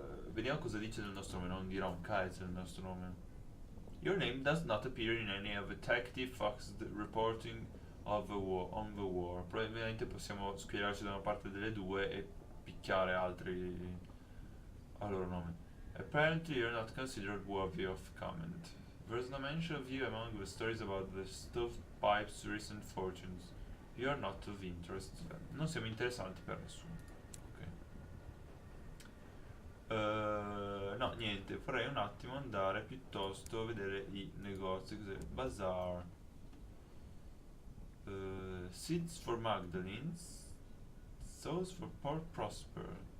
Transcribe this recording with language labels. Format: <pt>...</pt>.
<it>Vediamo cosa dice del nostro nome, non dirà un cazzo del nostro nome.</it> <en>Your name does not appear in any of the detective fox reporting of the war, on the war.</en> <it>Probabilmente possiamo schierarci da una parte delle due e picchiare altri al loro nome.</it> <en>Apparently you're not considered worthy of comment. There's no mention of you among the stories about the stovepipe's recent fortunes. You are not of interest to them.</en> <it>Non siamo interessanti per nessuno. Ok. No, niente, vorrei un attimo andare piuttosto a vedere i negozi. Cos'è? Bazaar.</it> <en>Seeds for Magdalenes. Sauce for Port Prosper.</en>